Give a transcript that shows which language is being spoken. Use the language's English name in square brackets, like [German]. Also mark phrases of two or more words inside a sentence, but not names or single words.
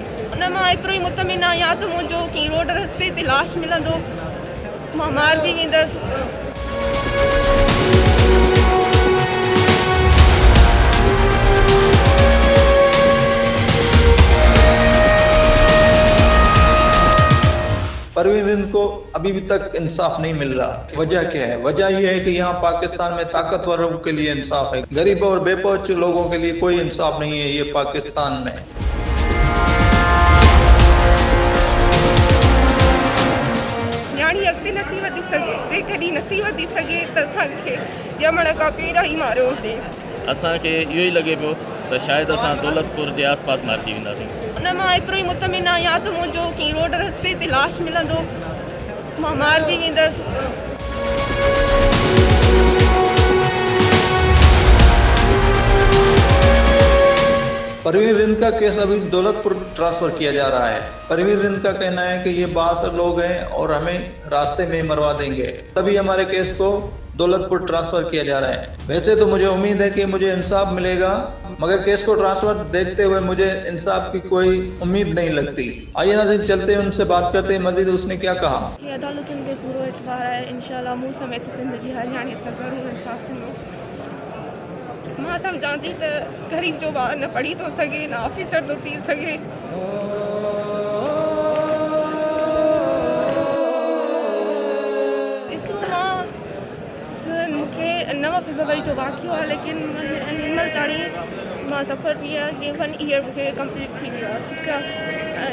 [Sindhi] उन मां एतिरो ई मुतमिन आहियां या त मुंहिंजो कंहिं रोड रस्ते ते लाश मिलंदो, मां मारिजी वेंदसि। [Urdu] پروین رند کو ابھی بھی تک انصاف نہیں مل رہا. وجہ کیا ہے? وجہ یہ ہے کہ یہاں پاکستان میں طاقتوروں کے لیے انصاف ہے، غریبوں اور بے پہنچ لوگوں کے لیے کوئی انصاف نہیں ہے یہ پاکستان میں. [Sindhi] न्याणी अॻिते नथी वधी सघे, जेकॾहिं नथी वधी सघे त असांखे ॼमण खां पहिरियों ई मारियो हुजे। असांखे इहो ई लॻे पियो त शायदि असां दौलतपुर जे आसपास मारिजी वेंदासीं। उन मां एतिरो ई मुतमिन आहियां या त मुंहिंजो कंहिं रोड रस्ते ते लाश मिलंदो, मां मारिजी वेंदसि। [Urdu] پروین رند کا کیس ابھی دولت پور ٹرانسفر کیا جا رہا ہے. پروین رند کا کہنا ہے کہ یہ 62 لوگ ہیں اور ہمیں راستے میں مروا دیں گے، تبھی ہمارے کیس کو دولت پور ٹرانسفر کیا جا رہا ہے. ویسے تو مجھے امید ہے کہ مجھے انصاف ملے گا، مگر کیس کو ٹرانسفر دیکھتے ہوئے مجھے انصاف کی کوئی امید نہیں لگتی. آئیے ناظرین چلتے ہیں، ان سے بات کرتے ہیں مزید اس نے کیا کہا. [Sindhi] अदालतुनि ते पूरो एतबार आहे, इंशाअल्लाह मूं समेत सिंध जी हर न्याणी सां ज़रूरु इंसाफ़ थींदो। मां सम्झां थी त ग़रीब जो ॿारु न पढ़ी थो सघे, न ऑफिसर थो थी सघे। ॾिसो, मूंखे 9 फरवरी जो वाक़ियो आहे, लेकिन हिनमहिल ताईं मां सफ़र बि आहे 1 ईयर मूंखे कंप्लीट थी वियो आहे, ठीकु आहे।